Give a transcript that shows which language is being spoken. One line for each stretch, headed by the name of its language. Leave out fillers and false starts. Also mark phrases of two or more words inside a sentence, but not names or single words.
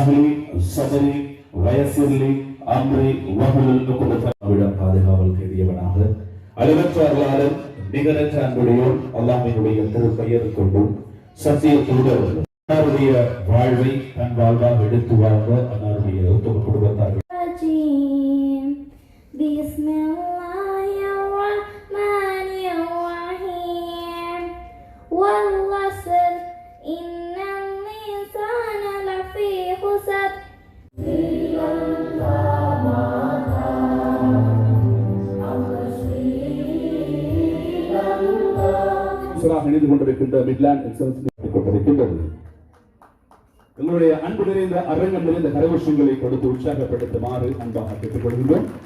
Arabic: لي صدري ويسر لي أمري واحلل عقدة
Tamil: அவிடம் பாதுகாவல் கேடியவனாக அளவற்ற அருளாளன் நிகரற்ற அன்புடையோன் அல்லாஹ்வினுடைய திருப்பெயர் கொண்டு சத்திய தூதர் அன்னாருடைய வாழ்வை தன் வாழ்வாக எடுத்து வாழ்ந்த அன்னாருடைய உத்தம குடும்பத்தார்கள்
Arabic: والعصر إن الإنسان لفي خسر
Tamil: இணைந்து கொண்டிருக்கின்ற மிட்லாண்ட் எக்ஸலன்ஸ் கொண்டிருக்கின்றது. எங்களுடைய அன்பு நிறைந்த அரங்கம் நிறைந்த கரகோஷங்களை கொடுத்து உற்சாகப்படுத்துமாறு அன்பாக கேட்டுக் கொள்கின்றோம்.